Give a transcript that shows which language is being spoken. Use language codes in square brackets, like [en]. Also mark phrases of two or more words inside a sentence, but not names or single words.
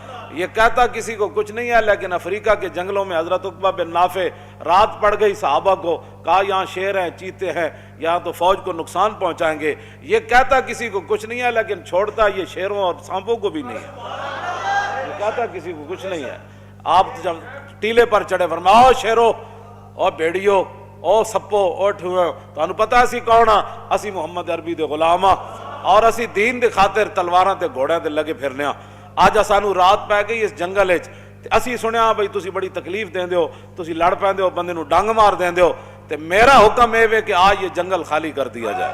[ur] یہ کہتا کسی کو کچھ نہیں ہے لیکن افریقہ کے جنگلوں میں حضرت عقبہ بن نافع رات پڑ گئی صحابہ کو, کہا یہاں شیر ہیں چیتے ہیں یہاں تو فوج کو نقصان پہنچائیں گے. یہ کہتا کسی کو کچھ نہیں ہے لیکن چھوڑتا یہ شیروں اور سانپوں کو بھی نہیں ہے. یہ کہتا کسی کو کچھ نہیں ہے. آپ جب ٹیلے پر چڑھے فرمایا [pa] او شیرو او بھیڑیو او سپو او ٹھوئے تو پتا اسی کون ہاں, اسی محمد عربی دے غلام ہاں اور اسی دین دے خاطر تلواراں تے گھوڑیاں تے لگے پھرنے ہاں. آج سانو رات پی گئی اس جنگل وچ, اسی سنیا بھئی تسی بڑی تکلیف دیندے ہو, تسی لڑ پیندے ہو, بندے نو ڈنگ مار دیندے ہو, تے میرا حکم اے وے [ur] کہ آج یہ جنگل خالی کر دیا جائے.